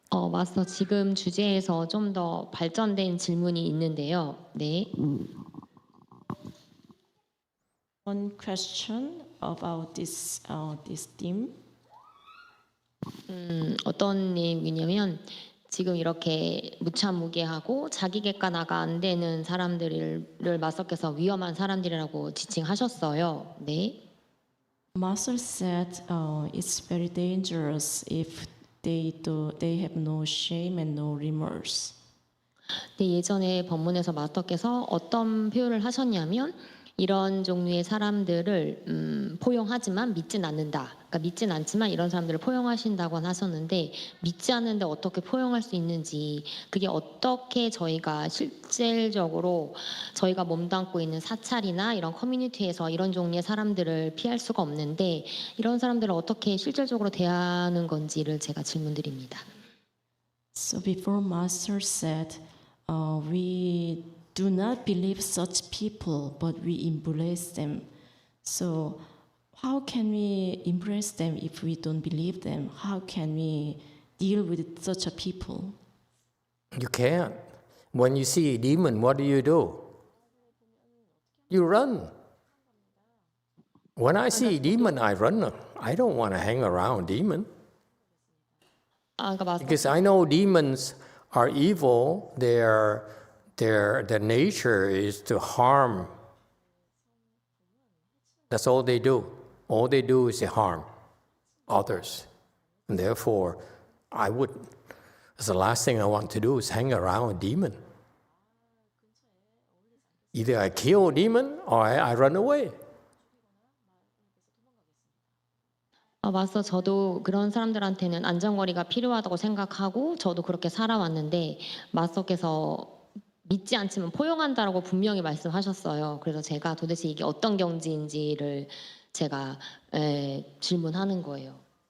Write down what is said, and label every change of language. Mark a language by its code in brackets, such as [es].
[ko] 마스터 지금 주제에서 좀 더 발전된 질문이 있는데요. 네. [en] One question about this theme. [ko] 어떤 내용이냐면 지금 이렇게 무참무게하고 자기 객관화가 안 되는 사람들을 마스터께서 위험한 사람들이라고 지칭하셨어요. 네. [en] Master said it's very dangerous if they have no shame and no remorse. [ko] 네, 예전에 법문에서 마스터께서 어떤 표현을 하셨냐면 이런 종류의 사람들을 포용하지만 믿진 않는다. 그러니까 믿진 않지만 이런 사람들을 포용하신다고 하셨는데 믿지 않는데 어떻게 포용할 수 있는지 그게 어떻게 저희가 실질적으로 저희가 몸담고 있는 사찰이나 이런 커뮤니티에서 이런 종류의 사람들을 피할 수가 없는데 이런 사람들을 어떻게 실질적으로 대하는 건지를 제가 질문드립니다. [en] So before Master said, we do not believe such people, but we embrace them. So how can we embrace them if we don't believe them? How can we deal with such a people? You can't. When you see a demon, what do? You run. When I see a demon, I run. I don't want to hang around demon. Because I know demons are evil. Their nature is to harm. That's all they do. All they do is to harm others. And therefore, that's the last thing I want to do is hang around a demon. Either I kill a demon or I run away. [ko] 맞서 저도 그런 사람들한테는 안전거리가 필요하다고 생각하고 저도 그렇게 살아왔는데 마서께서 믿지 않지만 포용한다라고 분명히 말씀하셨어요. 그래서 제가 도대체 이게 어떤 경지인지를 제가 질문하는 거예요.